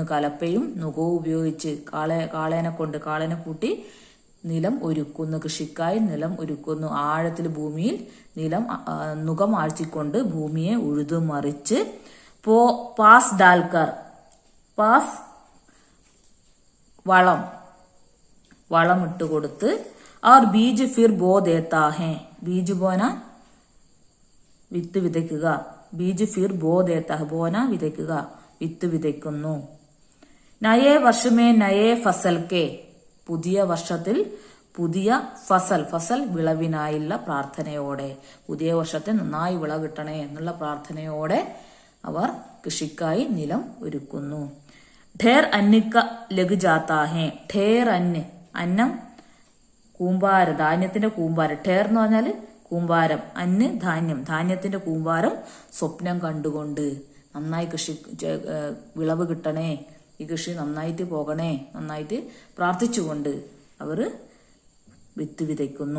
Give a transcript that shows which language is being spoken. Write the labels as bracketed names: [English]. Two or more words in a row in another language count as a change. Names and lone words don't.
[Malayalam] കലപ്പയും നുകവും ഉപയോഗിച്ച് കാളേനെ കൂട്ടി നിലം ഒരുക്കുന്നു, കൃഷിക്കായി നിലം ഒരുക്കുന്നു. ആഴത്തിൽ ഭൂമിയിൽ നിലം നുകം ആഴ്ചക്കൊണ്ട് ഭൂമിയെ ഉഴുതുമറിച്ച്, പാസ് ഡാൽക്കർ, പാസ് വളം ഇട്ടുകൊടുത്ത്, [Hindi] और बीज फिर बो देता है, बीज बोना [Malayalam] വിത്ത് വിതയ്ക്കുക, [Hindi] बीज फिर बो देता है, बोना [Malayalam] വിതയ്ക്കുക, വിത്ത് വിതയ്ക്കുന്നു. [Hindi] नये वर्ष में नये फसल के, [Malayalam] പുതിയ വർഷത്തിൽ പുതിയ ഫസൽ, ഫസൽ വിളവിനായുള്ള പ്രാർത്ഥനയോടെ, പുതിയ വർഷത്തെ നന്നായി വിളവ് കിട്ടണേ എന്നുള്ള പ്രാർത്ഥനയോടെ അവർ കൃഷിക്കായി നിലം ഒരുക്കുന്നു. [Hindi] ढेर अन्न का लग जाता है, ढेर अन्न [Malayalam] അന്നം കൂമ്പാരം, ധാന്യത്തിന്റെ കൂമ്പാരം. ഠേർ എന്ന് പറഞ്ഞാല് കൂമ്പാരം, അന്ന് ധാന്യം, ധാന്യത്തിന്റെ കൂമ്പാരം സ്വപ്നം കണ്ടുകൊണ്ട് നന്നായി കൃഷി വിളവ് കിട്ടണേ, ഈ കൃഷി നന്നായിട്ട് പോകണേ, നന്നായിട്ട് പ്രാർത്ഥിച്ചുകൊണ്ട് അവർ വിത്ത് വിതയ്ക്കുന്നു.